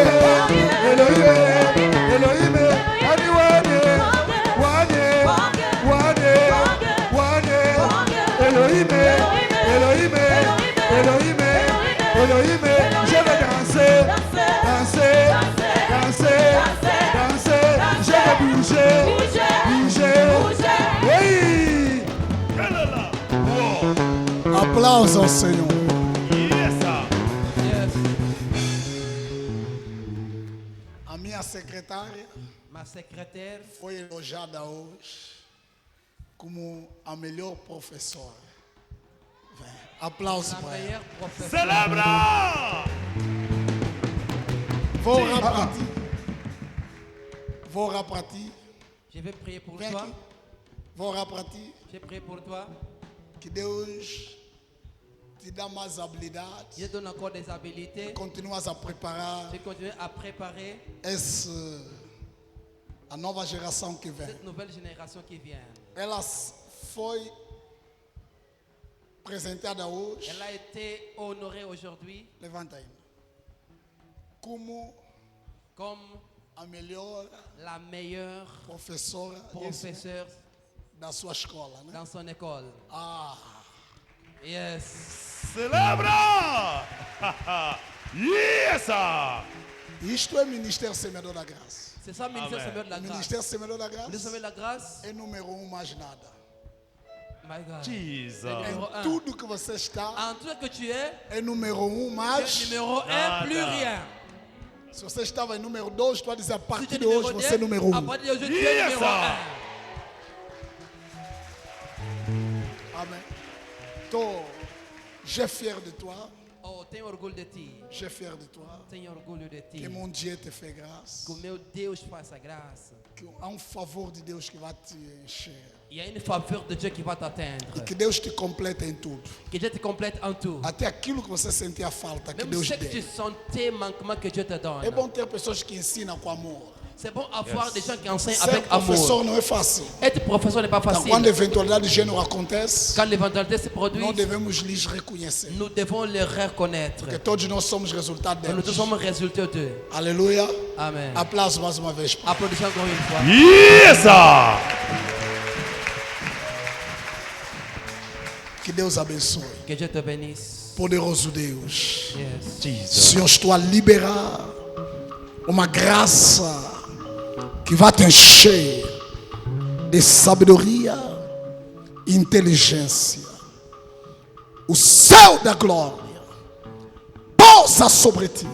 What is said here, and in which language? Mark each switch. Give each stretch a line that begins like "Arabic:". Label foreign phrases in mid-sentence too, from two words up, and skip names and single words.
French: Elohim Elohim ani wane wane wane wane Elohim Elohim Elohim Elohim je vais danser danser danser danser je vais bouger bouger oui
Portuguese: Aplausos ao Senhor. A minha secretária
French: Ma secrétaire
Portuguese: foi elogiada hoje como a melhor professora. Vem. Aplausos
French: la
Portuguese: para ela.
French: meilleure professeure.
Portuguese: Celebra! Vou orar para ti. Vou orar para ti.
French: Je vais prier pour
Portuguese: Vem
French: toi.
Portuguese: aqui. Vou orar para ti.
French: Je prie pour toi.
Portuguese: Que Deus te dá mais habilidade.
French: Je donne encore des habilités.
Portuguese: Continuas a preparar
French: Je continue à préparer
Portuguese: a nova geração que vem.
French: cette nouvelle génération qui vient.
Portuguese: Ela foi apresentada hoje.
French: Elle a été honorée aujourd'hui
Portuguese: Levanta aí. Como
French: comme
Portuguese: a melhor
French: la meilleure
Portuguese: professora
French: professeure
Portuguese: da sua escola, né?
French: dans son école. Ah,
English: Yes.
Portuguese: Celebra! Yes! isto é Ministério Semeador da Graça.
French: C'est ça, ministère Amen. Samuel de la grâce.
Portuguese: Ministério Semeador da
French: Ministère
Portuguese: Graça
French: Samuel de la grâce.
Portuguese: é número 1 mais nada.
English: My God. Jesus.
French: Numéro un.
Portuguese: Tudo que você está
French: En tout que tu es,
Portuguese: é número 1
French: tu es
Portuguese: mais.
French: numéro 1, plus rien.
Portuguese: Se você estava em número 2, tu vai dizer a
French: Si tu
Portuguese: partir
French: es
Portuguese: de
French: numéro
Portuguese: hoje
French: 2,
Portuguese: você é número 1.
French: à partir d'aujourd'hui, tu es
English: Yes,
French: numéro
English: sir.
French: 1. Amém. J'ai fier de toi.
Portuguese: Oh, tenho orgulho de ti.
French: J'ai fier de toi.
Portuguese: Tenho orgulho de ti. Que
French: mon Dieu te fait grâce.
Portuguese: Que o meu Deus faça graça. Que há favor de Deus que vai te encher.
French: Il y a une faveur de Dieu qui va
Portuguese: E
French: t'atteindre.
Portuguese: que Deus te complete em tudo.
French: Que Dieu te complète en tout.
Portuguese: Até aquilo que você sentia falta, que
French: Même
Portuguese: Deus
French: ce que tu
Portuguese: dê.
French: sentais manquement que Dieu te donne.
Portuguese: É bom ter pessoas que ensinam com amor.
French: C'est bon avoir des gens qui enseignent
Portuguese: Ser
French: avec amour.
Portuguese: professor não é fácil.
French: Être professeur n'est pas
Portuguese: Então,
French: facile.
Portuguese: quando a eventualidade de gênero acontece,
French: Quand l'éventualité se produit,
Portuguese: nós devemos lhes reconhecer.
French: nous devons les reconnaître.
Portuguese: Porque todos nós somos resultado
French: Nous
Portuguese: deles.
French: sommes résultats d'eux.
Portuguese: Aleluia.
French: Amen.
Portuguese: Aplausos mais uma vez.
French: Applaudissons encore une fois.
English: Yes!
Portuguese: Que Deus abençoe.
French: Que Dieu te bénisse.
Portuguese: Poderoso Deus.
English: Yes. Jesus.
Portuguese: Senhor, estou a liberar uma graça que vai te encher de sabedoria e inteligência. O céu da glória pousa sobre ti.